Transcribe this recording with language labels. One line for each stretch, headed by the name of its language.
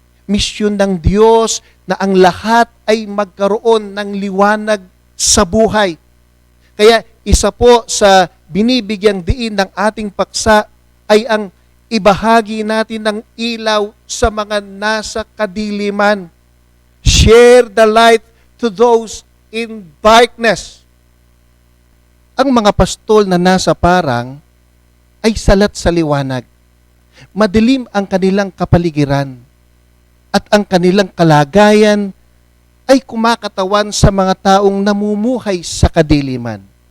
Filipino: Misyon ng Diyos na ang lahat ay magkaroon ng liwanag sa buhay. Kaya isa po sa binibigyang diin ng ating paksa ay ang ibahagi natin ng ilaw sa mga nasa kadiliman.
English: Share the light to those in darkness.
Filipino: Ang mga pastol na nasa parang ay salat sa liwanag. Madilim ang kanilang kapaligiran at ang kanilang kalagayan ay kumakatawan sa mga taong namumuhay sa kadiliman.